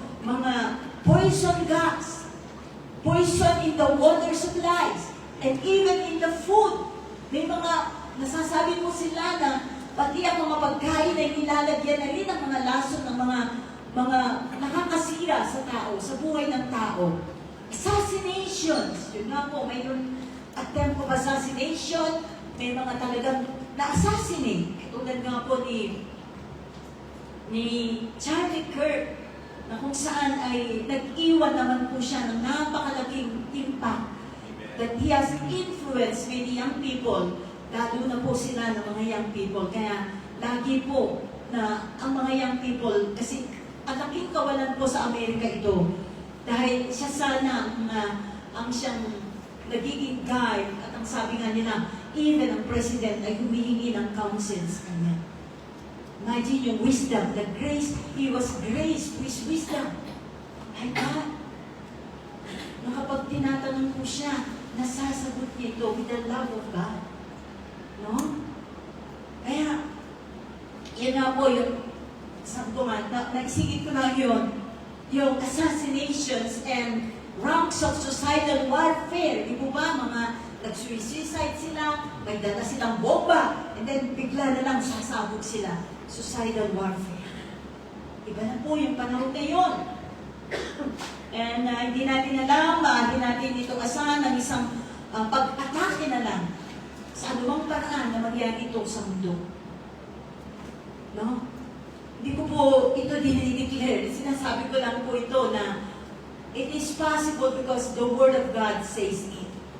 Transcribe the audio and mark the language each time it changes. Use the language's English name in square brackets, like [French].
[English] Mga poison gas, poison in the water supplies, and even in the food. [Filipino] May mga, nasasabi mo sila na pati ang mga pagkain na nilalagyan na rin ang mga lason ng mga nakakasira sa tao, sa buhay ng tao. Assassinations. Yun nga po, mayroon [English] attempt of assassination, [Filipino] may mga talagang na-assassinate. Katulad nga po ni Charlie Kirk, na kung saan ay nag-iwan naman po siya ng napakalaking impact [English] that he has influenced many young people, [Filipino] lalo na po sila ng mga young people. Kaya lagi po na ang mga young people, kasi ang laking kawalan po sa Amerika ito, dahil siya sana ang siyang nagiging guide, at ang sabi nga nila, even ang president ay humihingi ng counsel sa kanya. [English] Imagine yung wisdom, the grace, he was graced with wisdom. [Filipino] My God, na kapag tinatanong ko siya, nasasagot niya ito [English] with the love of God. [Filipino] No? Kaya, yan nga po yung, sabi ko nga, naisigit ko na yun, yung [English] assassinations and ranks of societal warfare. [Filipino] Di po ba, mga nag-suicide sila, may dala silang bomba, and then bigla na lang sasabog sila. [English] Suicidal warfare. [Filipino] Iba na po yung panahon na yun. And hindi natin alam, hindi natin ito asahan ng isang pag-atake na lang sa anumang paraan na magyari ito sa mundo. No? Hindi ko po ito dinideclare. Sinasabi ko lang po ito na [English] it is possible because the Word of God says it.